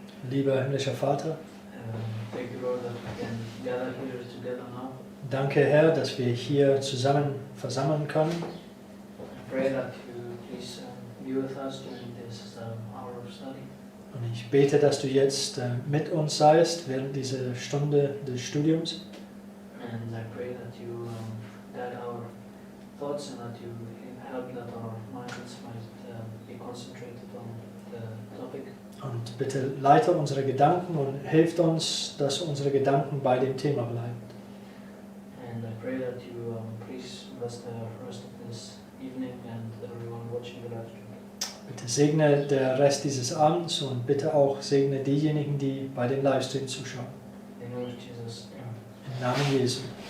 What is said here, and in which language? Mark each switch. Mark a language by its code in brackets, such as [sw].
[de] Lieber himmlischer Vater, [en] thank you, Lord, that we can gather here together now. [de] danke Herr, dass wir hier zusammen versammeln können. [en] I pray that you please be with us during this hour of study. [de] Und ich bete, dass du jetzt mit uns seist während dieser Stunde des Studiums. [en] And I pray that you guide our thoughts and that you help that our minds might be concentrated on the topic. [de] Und bitte leite unsere Gedanken und hilft uns, dass unsere Gedanken bei dem Thema bleiben. [en] And I pray that you please bless the rest of this evening and everyone watching the live stream. [de] Bitte segne der Rest dieses Abends und bitte auch segne diejenigen, die bei dem Livestream zuschauen. [en] In the name of Jesus. [de] Im Namen Jesu.